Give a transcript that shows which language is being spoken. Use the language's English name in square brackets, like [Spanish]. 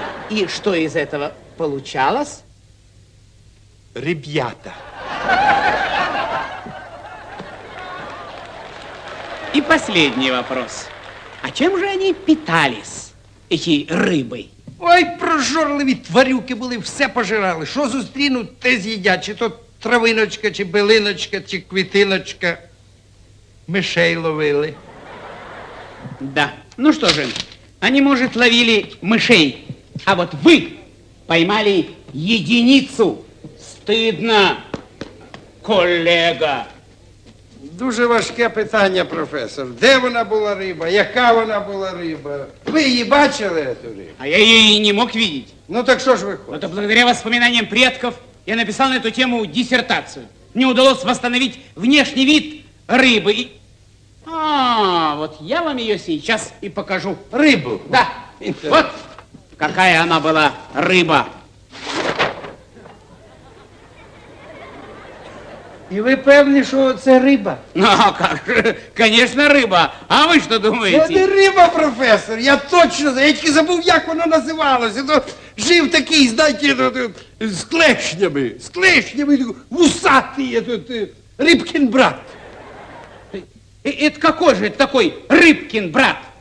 [Russian] И что из этого получалось? Ребята. И последний вопрос. А чем же они питались, эти рыбы? [Ukrainian] Ой, прожорливі тварюки були, все пожирали. Що зустрінуть, те з'їдять. Чи то травиночка, чи билиночка, чи квітиночка. Мишей ловили. [Russian] Да. Ну что же, они, может, ловили мышей, а вот вы поймали единицу. Стыдно, коллега. [Ukrainian] Дуже важке питання, професор. Де вона була риба? Яка вона була риба? Ви її бачили, эту рибу? [Russian] А я ее и не мог видеть. Ну так что ж вы хотите? Это благодаря воспоминаниям предков я написал на эту тему диссертацию. Мне удалось восстановить внешний вид рыбы. Вот я вам ее сейчас и покажу. Рыбу? Да. Вот какая она была рыба. [Ukrainian] І ви певні, що це риба? [Russian] Ну, а как же? Конечно, рыба. А вы что думаете? [Ukrainian] Це не риба, професор. Я точно знаю. Я тільки забув, як воно називалося. То жив такий, знаєте, з клешнями. З клешнями. Вусатий. Рибкин брат. [Russian] Это какой же это такой Рыбкин брат?